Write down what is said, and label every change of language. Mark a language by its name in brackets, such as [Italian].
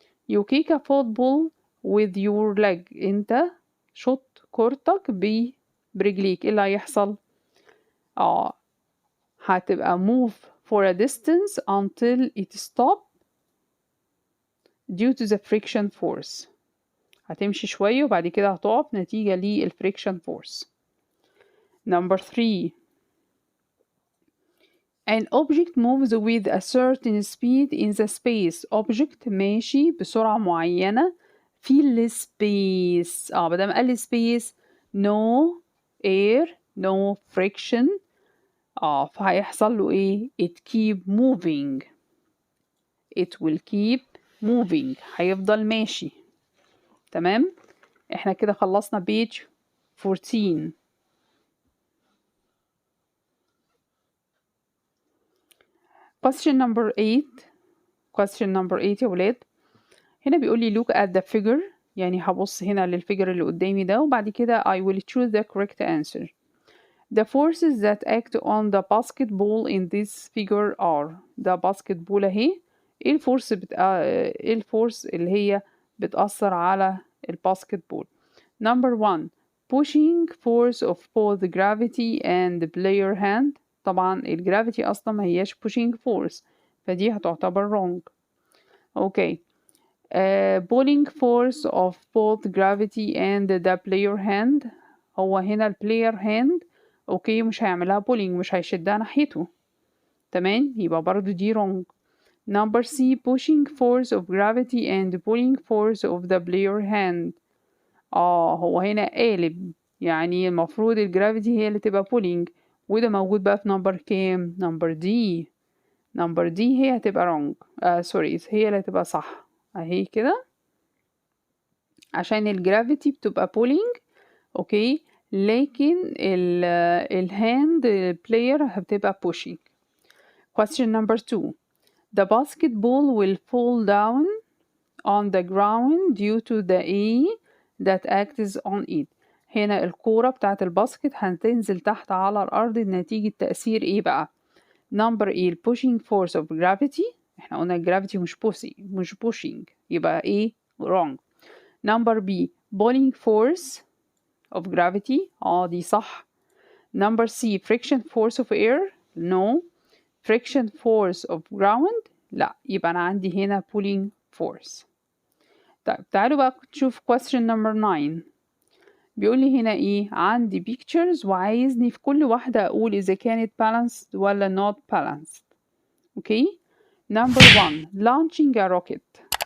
[English] You kick a football with your leg. [Arabic] انت شط كورتك برجليك ايه اللي هيحصل؟ هتبقى [English] move for a distance until it stop due to the friction force. [Arabic] هتمشي شوية وبعد كده هتقف نتيجة للفريكشن force. [English] Number 3. An object moves with a certain speed in the space. [Arabic] Object ماشي بسرعة معينة في السبيس. بدل قال [English] space no air no friction [Arabic] فهيحصل له ايه؟ [English] it keep moving. it will keep moving. [Arabic] هيفضل ماشي. تمام؟ احنا كده خلصنا page 14. [English] Question number 8. Question number 8 [Arabic] يا ولاد. هنا بيقول لي [English] look at the figure، [Arabic] يعني هبص هنا للفيجر اللي قدامي ده وبعد كده [English] I will choose the correct answer. The forces that act on the basketball in this figure are. [Arabic] ده basketball اهي. ايه الفورس اللي هي بتأثر على الباسكتبول؟ Number 1. [English] pushing force of both gravity and the player hand. [Arabic] طبعا الجرافيتي أصلا ما هياش pushing force فدي هتعتبر wrong. [English] okay. pulling force of both gravity and the player hand. [Arabic] هو هنا البلاير هاند اوكي مش هيعملها pulling، مش هيشدها ناحيته. تمام يبقى برضو دي wrong. [English] Number C. pushing force of gravity and pulling force of the player hand. [Arabic] هو هنا قالب، يعني المفروض الجرافيتي هي اللي تبقى pulling وده موجود بقى في نمبر كام؟ نمبر دي. نمبر دي هي هتبقى wrong. سوري هي اللي هتبقى صح اهي كده عشان الجرافيتي بتبقى pulling اوكي لكن الهاند player هتبقى pushing. [English] Question number 2. The basketball will fall down on the ground due to the A that acts on it. [Arabic] هنا الكورة بتاعت الباسكت هتنزل تحت على الأرض نتيجة تأثير ايه بقى؟ [English] Number A pushing force of gravity. [Arabic] احنا قلنا الجرافيتي مش pushing يبقى ايه؟ wrong. [English] Number B pulling force of gravity. [Arabic] دي صح. [English] Number C friction force of air. No. friction force of ground. [Arabic] لا يبقى أنا عندي هنا pulling force. طيب تعالوا بقى نشوف [English] question number 9. [Arabic] بيقول لي هنا ايه، عندي pictures وعايزني في كل واحدة اقول اذا كانت balanced ولا not balanced. [English] Okay. number 1 launching a rocket.